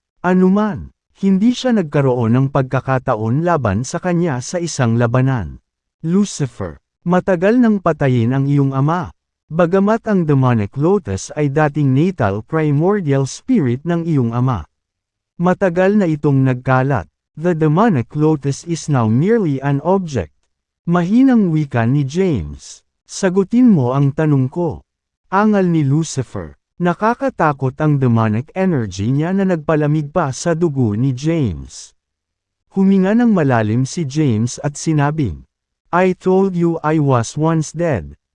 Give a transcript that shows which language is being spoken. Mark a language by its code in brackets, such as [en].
[tl] Anuman, hindi siya nagkaroon ng pagkakataon laban sa kanya sa isang labanan. "Lucifer, matagal nang patayin ang iyong ama. Bagamat ang demonic lotus ay dating natal primordial spirit ng iyong ama. Matagal na itong nagkalat. [en] The demonic lotus is now merely an object." [tl] Mahinang wika ni James. "Sagutin mo ang tanong ko." Angal ni Lucifer. Nakakatakot ang demonic energy niya na nagpalamig pa sa dugo ni James. Huminga ng malalim si James at sinabing, [en] "I told you I was once dead.